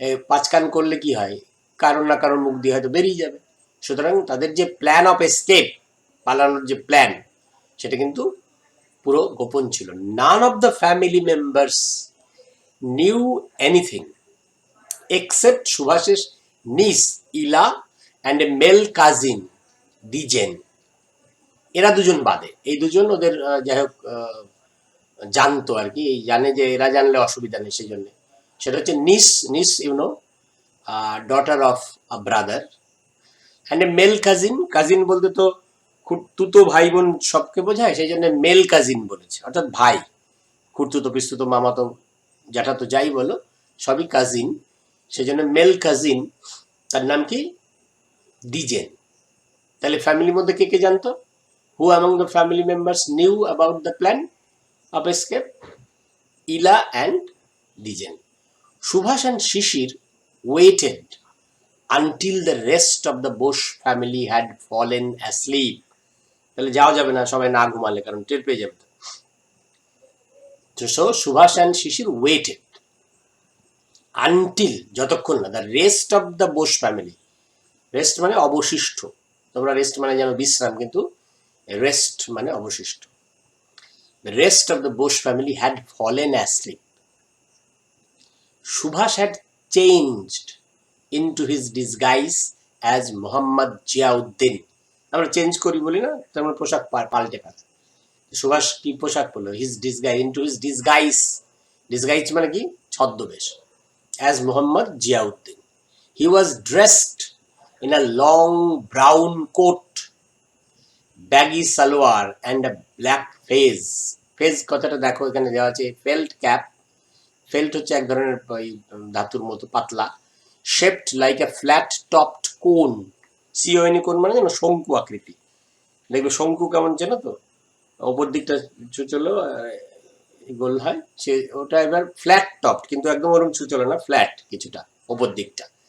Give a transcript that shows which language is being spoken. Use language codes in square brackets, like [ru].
[bn] পাঁচকান করলে কি হয়? কারণ না কারণ মুখ দিয়ে হয়তো বেরিয়ে যাবে। সুতরাং তাদের যে প্ল্যান অফ এস্কেপ, পালানোর যে প্ল্যান, সেটা কিন্তু পুরো গোপন ছিল। [en] None of the family members knew anything except সুভাষের niece Ila and a male cousin Dwijen. [bn] এরা দুজন বাদে, এই দুজন ওদের যাই হোক জানতো আর কি, এই জানে যে এরা জানলে অসুবিধা নেই, সেই জন্য সেটা হচ্ছে [en] Niece you know, daughter of a brother, and a male cousin. [bn] Cousin বলতে তো খুঁড়তুতো ভাই বোন সবকে বোঝায়, সেই জন্য মেল কাজিন বলেছে, অর্থাৎ ভাই, খুঁড়তুতো পিস্তুতো মামাতো জ্যাঠাতো যাই বলো সবই কাজিন, সেই জন্য মেল কাজিন। তার নাম কি? দ্বিজেন। তাহলে ফ্যামিলির মধ্যে কে কে জানতো? [en] Who among the family members knew about the plan of escape? Ila and Dwijen. Subhas and Sisir waited until the rest of the Bosch family had fallen asleep. [bn] তাহলে যাওয়া যাবে না সবাই না ঘুমালে, কারণ টের পেয়ে যাবে। [en] So Subhas and Sisir waited until, [bn] যতক্ষণ না, [en] the rest of the Bosch family, [bn] rest মানে অবশিষ্ট, তোমরা রেস্ট মানে জানো বিশ্রাম, কিন্তু রেস্ট মানে অবশিষ্ট। [en] The rest of the Bosch family had fallen asleep. Subhash had changed into his disguise as Muhammad Ziauddin. [bn] আমরা চেঞ্জ করি বলি না, আমরা পোশাক পাল্টে ফেলা। সুভাষ কি পোশাক পরলো? [en] His disguise, into his disguise. [bn] Disguise মানে কি? ছদ্মবেশ। [en] As Mohammad Ziauddin. He was dressed in a long brown coat, baggy salwar and a black fez. [bn] Phase কথাটা দেখো এখানে দেওয়া আছে, ফেল্ট ক্যাপ। ফেল্ট হচ্ছে এক ধরনের ধাতুর মতো পাতলা, [en] Shaped like a flat topped cone. [bn] সিওএনই কোন মানে যেন শঙ্কু আকৃতি, দেখবে শঙ্কু কেমন চেনো তো, ওপর দিকটা চুচলো গোল হয়, সে ওটা এবার ফ্ল্যাট টপড, কিন্তু একদম ওরকম চুচলো না, ফ্ল্যাট কিছুটা ওপর দিকটা।